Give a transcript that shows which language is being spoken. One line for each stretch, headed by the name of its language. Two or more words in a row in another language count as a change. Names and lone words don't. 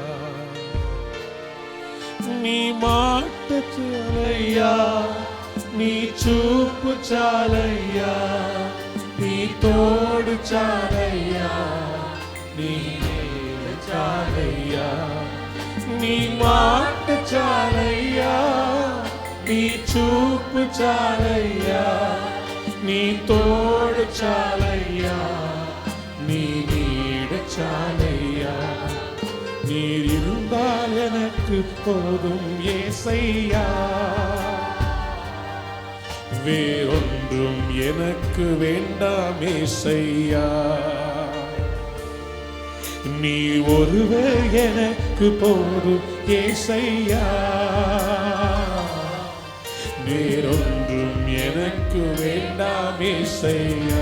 Telugu: నీ మాట చాలయ్యా, నీ చూపు చాలయ్యా, నీ తోడు చాలయ్యా, నీ నీడ చాలయ్యా. నీ మాట చాలయ్యా, నీ చూపు చాలయ్యా, నీ తోడు చాలయ్యా, నీ నీడ చాలయ్యా.
Tamil: நீர் இருந்தால் எனக்கு போதும் ஏசையா, வேறொன்றும் எனக்கு வேண்டாம் ஏசையா. நீ ஒருவர் எனக்கு போதும் ஏசையா, வேறொன்றும் எனக்கு வேண்டாம் ஏசையா.